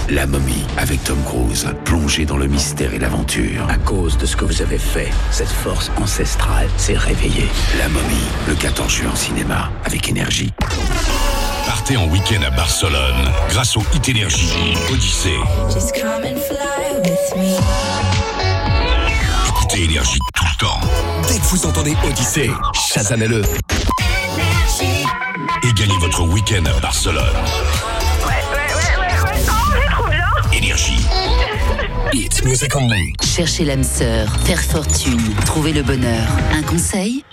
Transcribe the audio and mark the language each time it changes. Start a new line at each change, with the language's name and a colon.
French: La momie, avec Tom Cruise, plongé dans le mystère et l'aventure. À cause de ce que vous avez fait, cette force ancestrale s'est réveillée. La momie, le 14 juin en cinéma, avec Énergie. Partez en week-end à Barcelone, grâce au Hit Énergie, Odyssée.
English: Just come and fly with me.
French: Écoutez Énergie tout le temps. Dès que vous entendez Odyssée, chassanez-le. Et gagnez votre week-end à Barcelone.
English: It's music only.
French: Cherchez l'âme sœur, faire fortune, trouver le bonheur. Un conseil?